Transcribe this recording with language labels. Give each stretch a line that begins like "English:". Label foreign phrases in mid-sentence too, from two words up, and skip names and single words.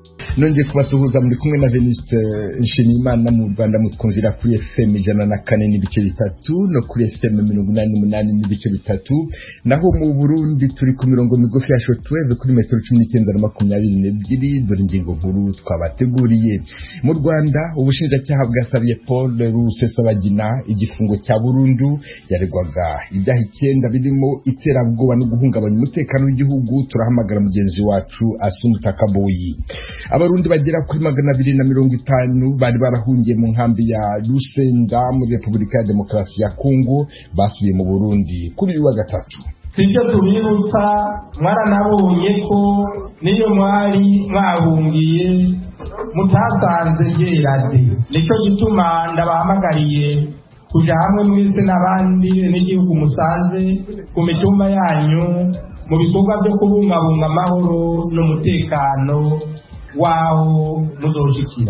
Kinyarwanda: nongeye kubasuhuza muri kumwe na Venuste Nshimiyimana mu Rwanda mutwumvira kuri FM 104.3 no kuri FM 88.3 naho mu Burundi turi ku mirongo migufi ya shortwave kuri metero 1922 dore ingingo nkuru twabateguriye. Mu Rwanda ubushinjacyaha bwasabiye Paul Rusesabagina igifungo cya burundu yaregwaga ibyaha 9 birimo iterabwoba no guhungabanya umutekano w'igihugu. Turahamagara mugenzi wacu Asumta Kaboyi. Abarundi bagera kuri 250 bari barahungiye mu nkambi ya Lusenda muri Repubulika ya Demokarasi ya Kongo basubiye mu Burundi kuri uyu wa gatatu.
Rundi: Sibyo tubibutsa mwaranabonye ko niyo mwari mwahungiye mutasanze gerade, nicyo gituma ndabahamagariye kuja hamwe mwese n'abandi n'igihugu musanze ku mitumba yanyu mu bikorwa byo kubungabunga amahoro n'umutekano waho muzoshikira.